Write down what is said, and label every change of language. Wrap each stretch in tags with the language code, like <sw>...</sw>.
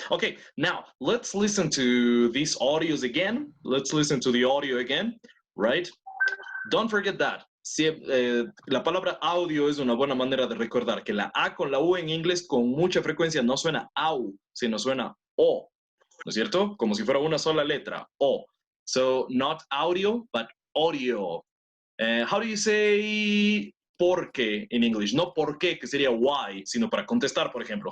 <en>Okay, now let's listen to these audios again. Let's listen to the audio again, right? Don't forget that.</en> <es>La palabra audio es una buena manera de recordar que la A con la U en inglés con mucha frecuencia no suena au, sino suena o, ¿no es cierto? Como si fuera una sola letra, o.</es> <en>So, not audio, but audio. How do you say porque in English?</en> <es>No porque, que sería why, sino para contestar, por ejemplo.</es>